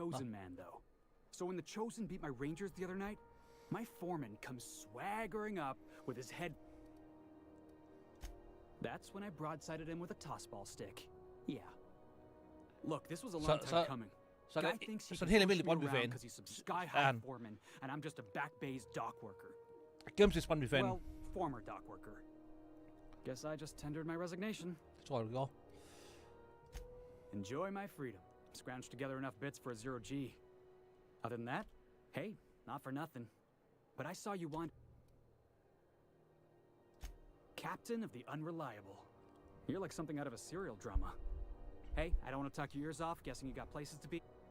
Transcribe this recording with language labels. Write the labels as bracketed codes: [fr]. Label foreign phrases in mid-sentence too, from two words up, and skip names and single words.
[en] chosen man, though. So when the Chosen beat my Rangers the other night, my foreman comes swaggering up with his head. That's when I broadsided him with a tossball stick. Yeah. Look, this was a long time coming. [da] Så [en] Guy [da] det [en] thinks he [da] så [en] can [da] en helt [en] push [da] almindelig [en] me around [da] Brøndby-fan. [en] because he's some sky-high [da] Han. [en] foreman, and I'm just a back bay's dock worker. [da] Gennemsnits Brøndby-fan. [en] Well, former dock worker. Guess I just tendered my resignation. [da] Det tror jeg, du gjorde. [en] Enjoy my freedom. Scrounged together enough bits for a 0G. Other than that, hey, not for nothing. But I saw you want... Captain of the Unreliable. You're like something out of a serial drama. Hey, I don't want to talk your ears off, guessing you got places to be.